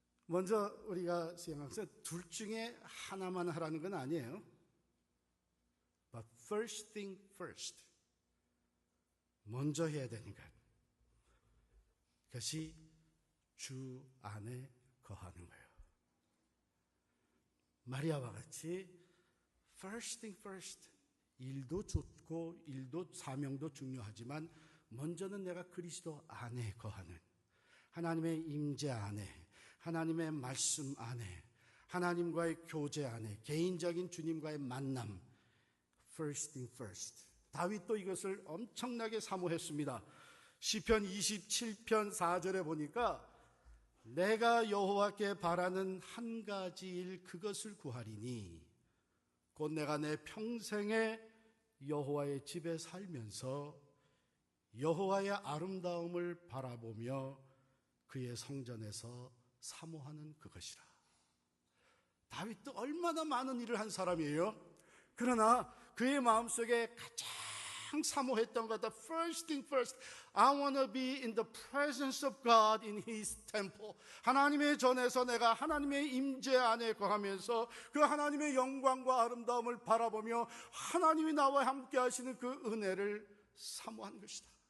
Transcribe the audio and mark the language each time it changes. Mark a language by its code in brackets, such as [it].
[ko] 먼저 우리가 수행하면서 둘 중에 하나만 하라는 건 아니에요. [en] But first thing first. [ko] 먼저 해야 되는 것. 그것이 주 안에 거하는 거예요. 마리아와 같이 [en] first thing first. [ko] 일도 좋고 일도 사명도 중요하지만 먼저는 내가 그리스도 안에 거하는 하나님의 임재 안에 하나님의 말씀 안에 하나님과의 교제 안에 개인적인 주님과의 만남 [en] first thing first. [ko] 다윗도 이것을 엄청나게 사모했습니다. 시편 27편 4절에 보니까 내가 여호와께 바라는 한 가지 일 그것을 구하리니 곧 내가 내 평생에 여호와의 집에 살면서 여호와의 아름다움을 바라보며 그의 성전에서 사모하는 그것이라. 다윗도 얼마나 많은 일을 한 사람이에요. 그러나 그의 마음속에 가장 사모했던 것, [en] the first thing first, I want to be in the presence of God in His temple. [ko] 하나님의 전에서 내가 하나님의 임재 안에 거하면서 그 하나님의 영광과 아름다움을 바라보며 하나님이 나와 함께 하시는 그 은혜를 사모한 것이다.